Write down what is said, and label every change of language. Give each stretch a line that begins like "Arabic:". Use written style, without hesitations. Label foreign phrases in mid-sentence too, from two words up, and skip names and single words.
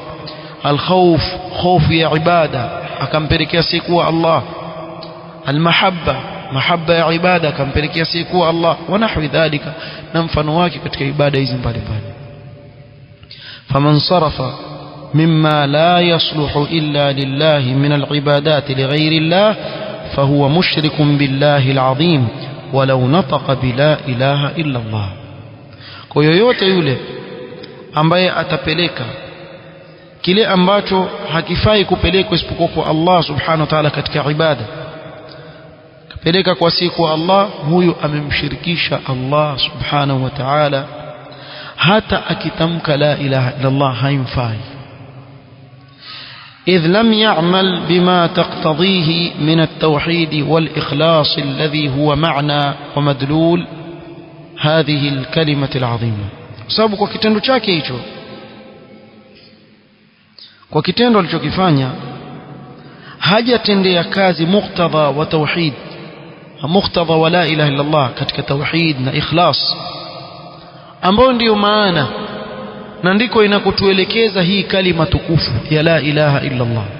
Swahili: Al-khawf, khofu ya ibada akampelekea siku Allah. Al-mahabba, mahabba ya ibada akampelekea siku Allah,
Arabic: ونحو ذلك,
Swahili: na mfano wake katika ibada hizi mbalimbali.
Arabic: فمن صرف مما لا يصلح إلا لله من العبادات لغير الله فهو مشرك بالله العظيم ولو نطق بلا إله إلا الله.
Swahili: kwa yoyote yule ambaye atapeleka kile ambacho hakifai kupelekwa isipokuwa kwa Allah
Arabic: سبحانه وتعالى
Swahili: katika ibada, kapeleka kwa siku Allah, huyu amemshirikisha Allah
Arabic: سبحانه وتعالى.
Swahili: hata akitamka
Arabic: لا إله إلا الله
Swahili: haimfai,
Arabic: إذ لم يعمل بما تقتضيه من التوحيد والإخلاص الذي هو معنى ومدلول هذه الكلمة العظيمة.
Swahili: sababu kwa kitendo chake hicho, kwa kitendo alichokifanya, hajatendea kazi muktadha wa tauhid, muktadha wa
Arabic: لا إله إلا الله
Swahili: katika tauhid na ikhlas, ambao ndio maana na ndiko inakotuelekeza hii kalima tukufu ya
Arabic: لا إله إلا الله.